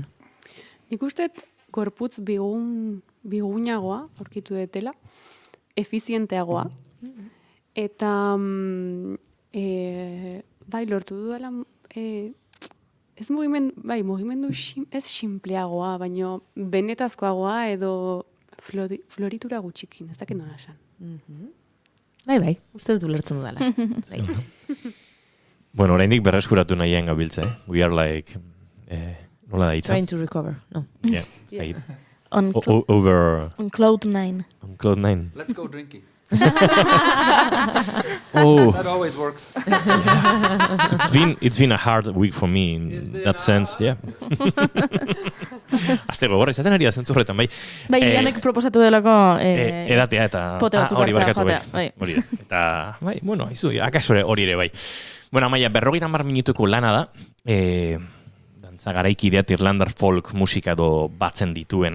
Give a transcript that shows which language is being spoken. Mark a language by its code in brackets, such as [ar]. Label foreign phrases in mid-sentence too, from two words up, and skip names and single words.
[eu] Nik uste gorputz bigunagoa aurkitu detela, efizienteagoa, eta bai, lortu dudala, ez mugimendu ez simpleagoa, baino benetazkoagoa edo floritura gutxikin, ez dakit nola esan. Bai, uste dut ulertzen dudala. Bai. Bueno, oraindik berreskuratu nahian gabiltza, [en] We are like, [eu] nola da hitza? [en] Trying to recover, no. Yeah, On Cloud 9. On Cloud 9. Let's go drinking. Oh. That always works. It's been a hard week for me in that sense, yeah. [eu] Aste gogorra izaten ari da zentzu horretan, bai. Bai, Ianek proposatu delako edatea eta pote batzuk hori barkatu hartzea, bai. Hori da. Eta, bai, bueno, aizu, akasore hori ere bai. Bueno, Amaia, 50 minutuko lana da, dantza garaikideat Irlandar folk musika edo batzen dituena.